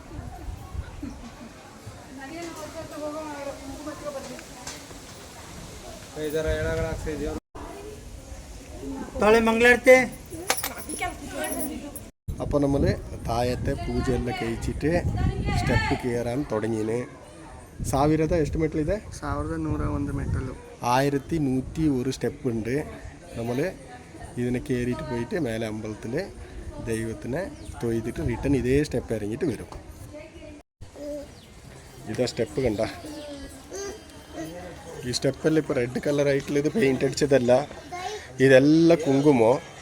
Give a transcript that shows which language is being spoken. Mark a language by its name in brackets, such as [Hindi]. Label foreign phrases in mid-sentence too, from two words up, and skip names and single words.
[Malayalam] അപ്പോൾ നമ്മൾ താഴത്തെ പൂജയെല്ലാം കഴിച്ചിട്ട് സ്റ്റെപ്പ് കയറാൻ തുടങ്ങിന്. [Kannada] 1000 ಎಷ್ಟು ಮೆಟ್ಲಿದೆ? 1101 ಮೆಟ್ಟಲು. [Malayalam] 1101 സ്റ്റെപ്പ് ഉണ്ട്. നമ്മൾ ഇതിനെ കയറിയിട്ട് പോയിട്ട് മേലെ അമ്പലത്തിൽ ദൈവത്തിനെ തൊഴുതിട്ട് റിട്ടേൺ ഇതേ സ്റ്റെപ്പ് ഇറങ്ങിയിട്ട് വരും. ഇതാ സ്റ്റെപ്പ് കണ്ട. ഈ സ്റ്റെപ്പെല്ലാം ഇപ്പോൾ റെഡ് കളറായിട്ടുള്ള ഇത് പെയിൻ്റ് അടിച്ചതല്ല, ഇതെല്ലാം കുങ്കുമോ.